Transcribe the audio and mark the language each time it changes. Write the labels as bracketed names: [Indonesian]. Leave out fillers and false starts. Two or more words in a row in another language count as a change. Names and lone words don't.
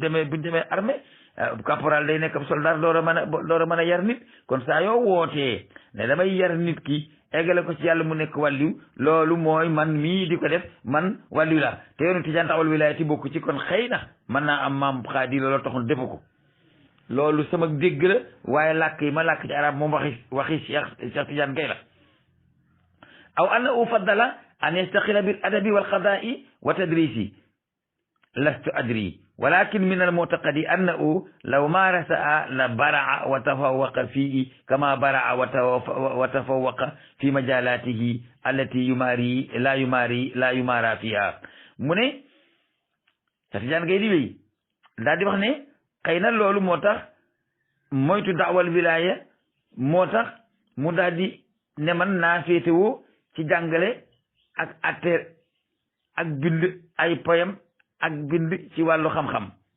[Wolof] demee [French] armée caporal [Wolof] day nekk ab soldat door a mën a yar nit kon saa yoo wootee ne damay yar nit ki eggale ko ci yàlla mu nekk wàlliw loolu mooy man mii di ko def man wàlliw laa te yoonu Tijaan taxawal wilaayati bokk ci kon xëy na mën naa am maam Xaadi loolu taxoon defu ko loolu sama dégg la waaye làkk yi ma làkk ci arab moom waxi Cheikh Tidiane Gaye la [Arabic] أو أنه فضل أن يستقل بالأدب والقضاء والتدريس لست أدري ولكن من المعتقد أنه لو مارسه لبرع وتفوق فيه كما برع وتفوق في مجالاته التي لا يمارى فيها [Wolof] mu ne Cheikh Tidiane Gaye di wéy daal di wax ne xëy na loolu moo tax moytu daawal wilaya moo tax mu daal di ne man naa féetewoo ci jàngale ak atte ak bind ay poème ak bind ci wàllu xam-xam